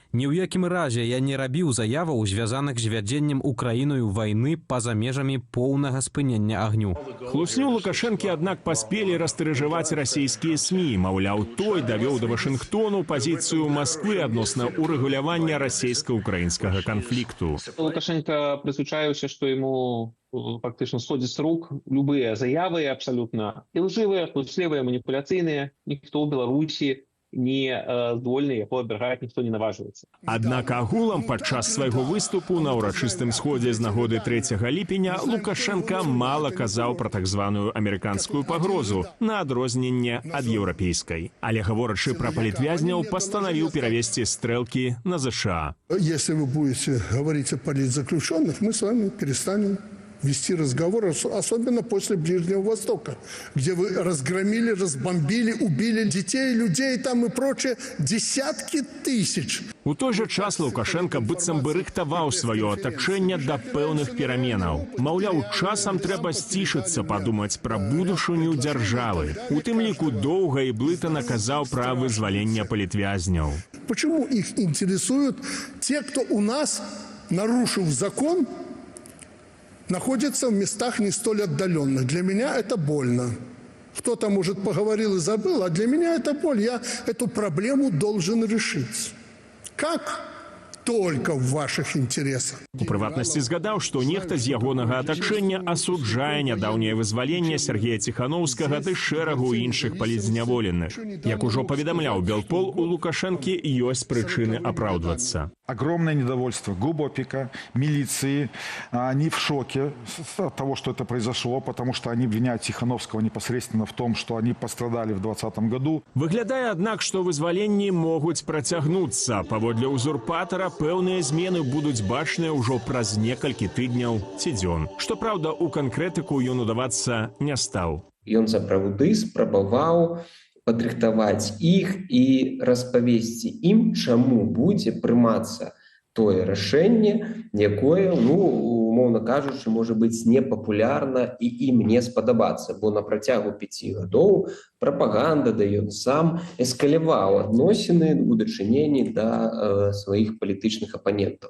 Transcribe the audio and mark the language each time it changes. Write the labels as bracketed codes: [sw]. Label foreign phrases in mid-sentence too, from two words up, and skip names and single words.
[be] Ні ў якім разе я не рабіў заяваў, звязаных з вядзеннем Украіною вайны па-за межамі поўнага спынення агню. Хлусню Лукашэнкі, аднак, паспелі растырыжаваць расійскія СМІ. Маўляў, той давёў да Вашынгтону пазіцыю Масквы адносна урэгулявання расійска-украінскага канфлікту. [ru] Лукашенко [be] призвычаіўся, што яму [ru] фактично сходит с рук любые заявы абсолютно и лживые, [be] хлуслівыя, маніпуляцыйныя. Ніхто ў Беларусі не здольны яго абвяргаць, ніхто не наважваецца. Аднак агулам падчас свайго выступу на ўрачыстым сходзе з нагоды 3 ліпеня Лукашенка мала казаў пра так званую амерыканскую пагрозу, на адрозненне ад еўрапейскай. Але гаворачы пра палітвязняў, пастанавіў перавесці стрэлкі на ЗША. [ru] Если вы будете говорить о политзаключенных, мы с вами перестанем вести разговор, особенно после Ближнего Востока, где вы разгромили, разбомбили, убили детей, людей там и прочее, десятки тысяч. [be] У той жа час Лукашенко быццам бы рыхтаваў сваё атачэнне да пэўных пераменаў. Маўляў, часам трэба сцішыцца, падумаць пра будучыню дзяржавы. У тым ліку доўга і блытана казаў пра вызваленне палітвязняў. [ru] Почему их интересуют те, кто у нас, нарушив закон, находятся в местах не столь отдаленных? Для меня это больно. Кто-то, может, поговорил и забыл, а для меня это боль. Я эту проблему должен решить. Как? Только в ваших интересах. [be] У прыватнасці згадаў, што нехта з ягонага атачэння асуджае нядаўняе вызваленне Сергея Ціханаўскага ды шэрагу іншых палітзняволеных. Як ужо паведамляў Белпол, у Лукашэнкі ёсць прычыны апраўдвацца. [ru] Огромное недовольство ГУБОПИКа, милиции. Они в шоке от того, что это произошло, потому что они обвиняют Тихановского непосредственно в том, что они пострадали в 2020 году. [be] Выглядае, аднак, што вызваленні могуць працягнуцца. Паводле ўзурпатара, пэўныя змены будуць бачныя ўжо праз некалькі тыдняў ці дзён. Што праўда, у канкрэтыку ён удавацца не стаў. Ён сапраўды спрабаваў падрыхтаваць іх і распавесці ім, чаму будзе прымацца тое рашэнне, якое, умоўна кажучы, можа быць непапулярна і ім не спадабацца, бо на працягу 5 гадоў прапаганда, да ён сам эскаляваў адносіны у дачыненні да сваіх палітычных апанентаў.